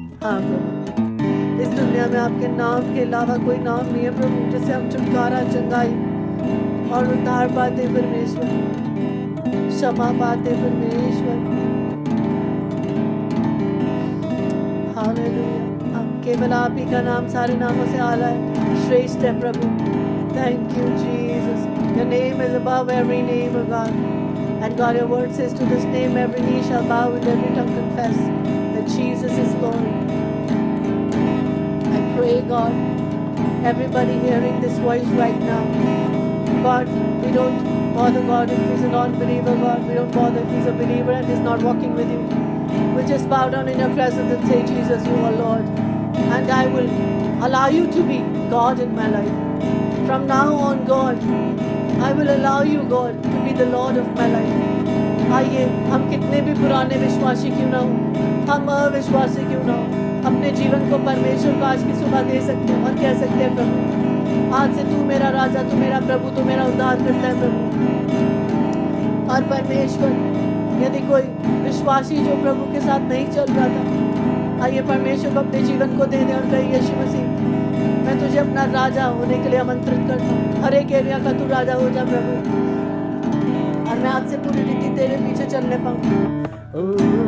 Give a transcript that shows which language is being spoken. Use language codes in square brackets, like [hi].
[hi] हाँ प्रभु, इस दुनिया में आपके नाम के अलावा कोई नाम नहीं है प्रभु, जिससे हम छुटकारा, चंगाई और उद्धार पाते परमेश्वर, क्षमा पाते परमेश्वर। हालेलुया, अब केवल आप ही का नाम सारे नामों से आला है, श्रेष्ठ है प्रभु। [en] Thank you Jesus, your name is above every name of God, and God your word says to this name every knee shall bow and every tongue confess that Jesus is Lord. I pray God, everybody hearing this voice right now, God, we don't bother God if he's a non-believer, God, we don't bother if he's a believer and he's not walking with you. We just bow down in your presence and say, Jesus, you are Lord, and I will allow you to be God in my life. From now on, God, I will allow you, God, to be the Lord of my life. [hi] आइए, हम कितने भी पुराने विश्वासी क्यों ना हो, हम अविश्वासी क्यों ना हो, अपने जीवन को परमेश्वर को आज की सुबह दे सकते हैं और कह सकते हैं, प्रभु आज से तू मेरा राजा, तू मेरा प्रभु, तू मेरा उद्धार करता है प्रभु। और परमेश्वर, यदि कोई विश्वासी जो प्रभु के साथ नहीं चल रहा था, आइए परमेश्वर को अपने जीवन को दे दे और कहिए, यीशु मसीह मैं तुझे अपना राजा होने के लिए आमंत्रित करता हूँ, हर एक एरिया का तू राजा हो जा प्रभु, और मैं आज से पूरी रीति तेरे पीछे चलने पाऊँ।